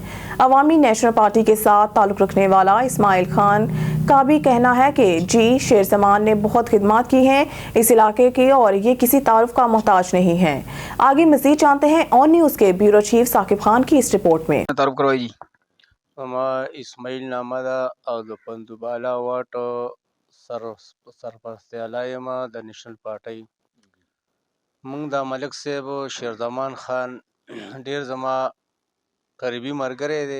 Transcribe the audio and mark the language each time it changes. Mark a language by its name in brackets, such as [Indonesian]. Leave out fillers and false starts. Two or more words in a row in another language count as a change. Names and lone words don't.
[Urdu] عوامی نیشنل پارٹی کے ساتھ تعلق رکھنے والا اسماعیل خان کا بھی کہنا ہے کہ جی شیر زمان نے بہت خدمات کی ہیں اس علاقے کی اور یہ کسی تعارف کا محتاج نہیں ہیں۔ آگے مزید جانتے ہیں آن نیوز کے بیورو چیف ثاقب خان کی اس رپورٹ میں۔ تعارف کروائی جی۔ [Pashto] ما اسماعیل نامه ده او د پندوبالا واټ سرپرستیالی یم د نیشنل پارټۍ. موږ د ملک صاحب شیرزمان خان ډیر زما قریبي ملګری دی.